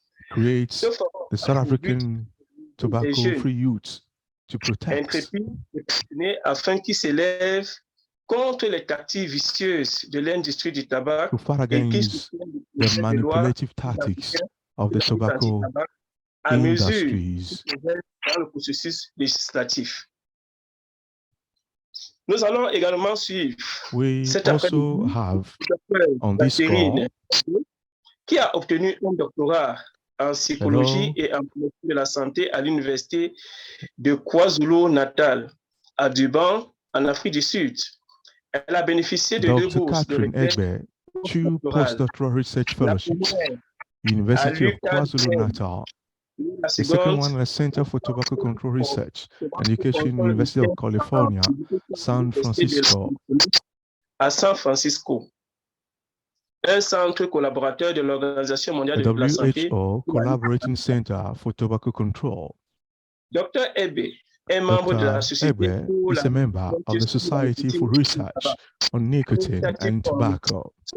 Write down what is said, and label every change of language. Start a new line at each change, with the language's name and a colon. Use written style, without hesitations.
English: Creates the South African tobacco-free youth to protect.
French: Afin qu'ils s'élèvent contre les tactiques vicieuses de l'industrie du tabac
English: to fight against the manipulative tactics of the tobacco industries.
French: Dans le processus législatif. Nous allons également suivre cet après-midi on this call, qui a obtenu un doctorat en psychologie et en promotion de la santé à l'université de KwaZulu-Natal à Durban, en Afrique du Sud. Elle a bénéficié de deux bourses de recherche
English: two postdoctoral research fellowships, University of KwaZulu-Natal. The second one, the Center for Tobacco Control Research, Education, University of California, San Francisco.
French: À San Francisco. Un centre collaborateur de l'Organisation mondiale de la santé.
English: WHO Collaborating Center for Tobacco Control. Dr.
French: Ebe est membre de la Société
English: is a member of the Society for Research on Nicotine and Tobacco.